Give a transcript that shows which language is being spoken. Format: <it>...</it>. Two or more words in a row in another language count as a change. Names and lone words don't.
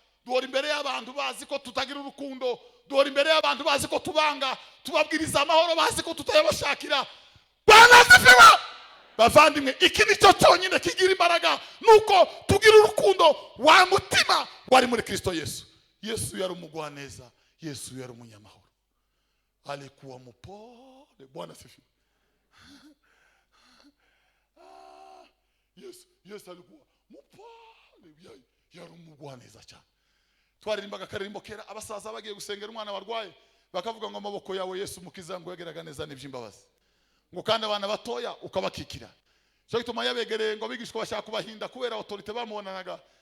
<rw>Duhora imbere y'abantu bazi ko tutagira urukundo. Duhora imbere y'abantu bazi ko tubanga. Tubabwiriza amahoro bazi ko tutayabashakira.</rw> <sw>Bwana asifiwe!</sw> <rw>Bavandimwe, iki ni cyo cyonyine kigira imbaraga, nuko tugira urukundo. Wa mutima wari muri Kristo Yesu. Yesu yari umugwaneza. Yesu yari umunyamahoro.</rw> <sw>Alikuwa mpole. Bwana asifiwe. Ah, Yesu, Yesu alikuwa mpole.</sw> <rw>Yari, yari umugwaneza cyane. Twaririmbaga akaririmbo kera, abasaza bagiye gusengera umwana warwaye, bakavuga ngo, "Amaboko yawe Yesu mukiza, ngo yageraga neza n'iby'imbabazi." Ngo kandi abana batoya ukabakikira. Cyo gituma yabegereye ngo abigishwa bashaka kubahinda kubera autorité bamubonanaga.</rw>